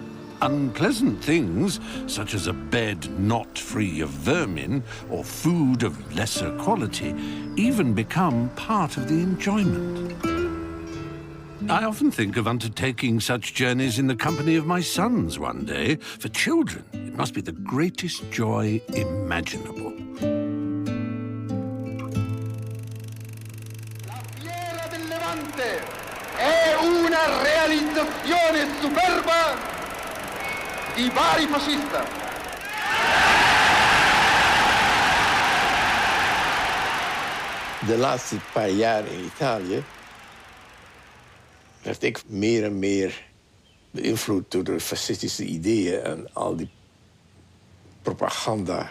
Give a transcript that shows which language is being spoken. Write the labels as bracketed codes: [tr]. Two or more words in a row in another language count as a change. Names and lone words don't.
[en] Unpleasant things, such as a bed not free of vermin or food of lesser quality, even become part of the enjoyment. I often think of undertaking such journeys in the company of my sons one day. For children, it must be the greatest joy imaginable. [it] La fiera del Levante è una realizzazione superba di vari fascista. [nl] De laatste paar jaar in Italië werd ik meer en meer beïnvloed door de fascistische ideeën en al die propaganda.